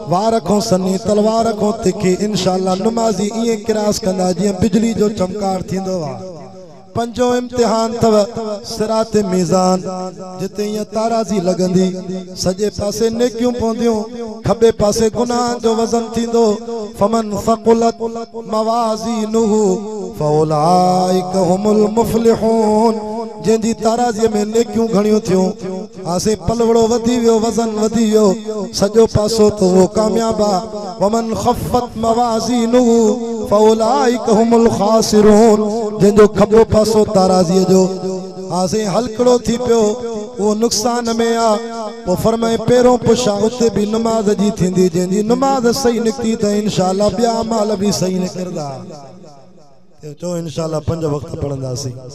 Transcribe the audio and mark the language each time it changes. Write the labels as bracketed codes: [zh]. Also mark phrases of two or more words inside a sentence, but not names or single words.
[sd] वार खां सनी तलवार खां तिखी इंशाअल्लाह नमाज़ी ईअं किरास कंदा जीअं बिजली जो चमकार थींदो आहे। पंजों इम्तिहान अथव सिरात मीज़ान, जिते ईअं ताराज़ी लॻंदी, सॼे पासे नेकियूं पवंदियूं, खॿे पासे गुनाह जो वज़न थींदो। [ar] فمن ثقلت موازينه فأولئك هم المفلحون. [sd] जंहिंजी ताराज़ीअ में नेकियूं घणियूं थियूं, आसे पलवड़ो वधी वियो, वज़न वधी वियो, सॼो पासो तो वो कामयाब आहे। [ar] ومن خفت موازينه فأولئك هم الخاسرون. [sd] जंहिंजो खॿो पासो ताराज़ीअ जो आसे हलकड़ो थी पियो, वो नुक़सान में आ। पोइ फरमाए पहिरों पुछा उते बि नमाज़ जी थींदी, जंहिंजी नमाज़ सही निकिती त इंशाअल्लाह ॿिया अमाल बि सही निकिरंदा। चओ इंशाअल्लाह 5 वक़्त पढ़ंदासीं।